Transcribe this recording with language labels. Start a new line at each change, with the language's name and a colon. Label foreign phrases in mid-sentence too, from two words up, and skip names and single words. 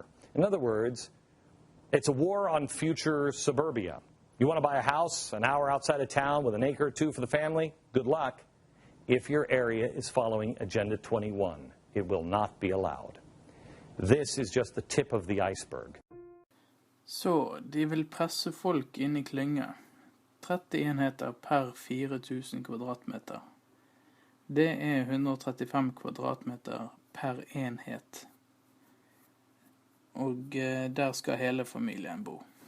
English: In other words, it's a war on future suburbia. You want to buy a house an hour outside of town with an acre or two for the family? Good luck. If your area is following Agenda 21, it will not be allowed. This is just the tip of the iceberg.
Norwegian: Så de vil presse folk inn i klynge. 30 enheter per 4000 kvadratmeter. Det 135 kvadratmeter per enhet. Og der skal hele familien bo.